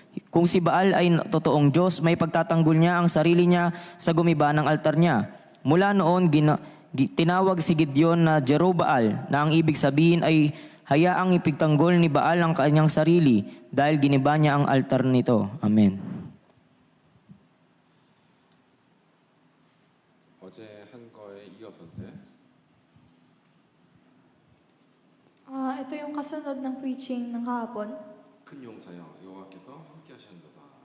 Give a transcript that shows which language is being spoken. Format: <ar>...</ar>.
<tl>Kung si Baal ay totoong Diyos, may pagtatanggol niya ang sarili niya sa gumiba ng altar niya. Mula noon, tinawag si Gideon na Jerubbaal, na ang ibig sabihin ay hayaang ipigtanggol ni Baal ang kanyang sarili dahil giniba niya ang altar nito. Amen.</tl> <ko>어제 한 거에 이어서인데</ko> <tl>Ito yung kasunod ng preaching ng kahapon.</tl> <ko>큰 용사여 여호와께서 함께 하시는도다.</ko>